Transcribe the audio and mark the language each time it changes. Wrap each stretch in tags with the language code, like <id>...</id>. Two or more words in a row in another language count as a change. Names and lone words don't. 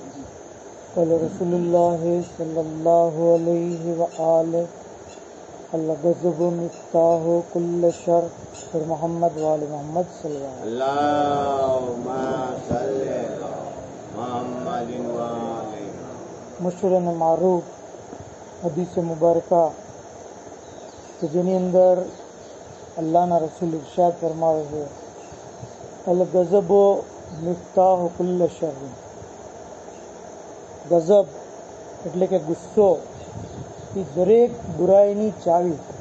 <ar>قال رسول الله صلى الله عليه وآله الغضب مفتاح كل شر. اور محمد وآل محمد صلی اللہ علیہ وسلم. اللهم صل على محمد وآله.</ar> <gu>મશહૂર અને મારૂફ હદીસ મુબારકા કે જેની અંદર અલ્લાહના રસૂલ ઇરશાદ ફરમાવે છે,</gu> <ar>الغضب مفتاح كل شر.</ar> <gu>ગઝબ એટલે કે ગુસ્સો એ દરેક બુરાઈની ચાવી.</gu>